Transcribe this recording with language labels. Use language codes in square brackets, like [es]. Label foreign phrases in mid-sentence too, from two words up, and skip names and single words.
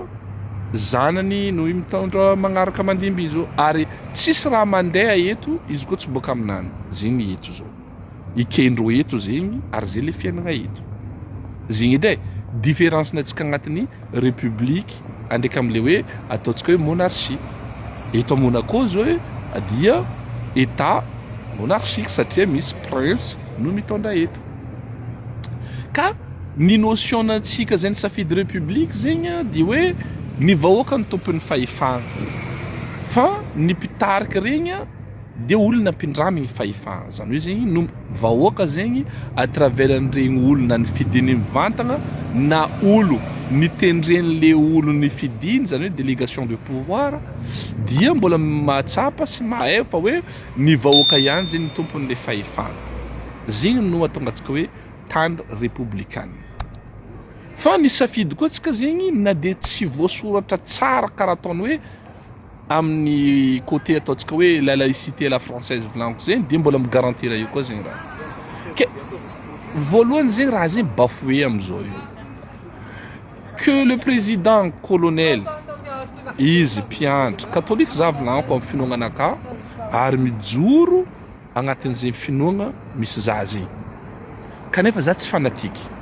[mg] zanany no mitondra magnaraka mandimby izy ary tsisy raha mandeha eto izy koa tsy boaka aminany zegny eto zao ikendro eto zegny ary zay le fiainagna eto zegny edy différence natsika agnatin'ny république andraiky am'le hoe ataontsika hoe monarchie eto a Monaco zao dia [fr] état monarchique [mg] satria misy prince no mitondra eto ka ny notion natsika zay ny safidy république zegny dia hoe ny vahoaka ny tompon'ny fahefagna fa ny mpitarika regny dia olona mpindramigny fahefagna zany hoe zegny no vahoaka zegny [fr] à travers [mg] an'iregny olona ny fidiny mivantagna na olo nitendren'le olo ny fidiny zany hoe [fr] délégation de pouvoir [mg] dia mbola mahatsapa sy mahay fa hoe ny vahoaka ihany zegny ny tompon'le fahefagna zegny no atonga antsika hoe tany républicaine fa ny safidy koa tsika zegny na de tsy voasoratra tsara karaha ataony hoe amin'ny côté ataontsika hoe [fr] la laïcité à la française [mg] volaniko zegny dia mbola migarantira io koa zegny raha ke voalohany zegny raha zegny bafoué am'izao io [fr] que le président colonel [mg] izy mpiandry catholique za volaniko amin'ny finoagna anaka ary mijoro agnatin'izay finoagna misy za zegny kanefa za tsy fanatiky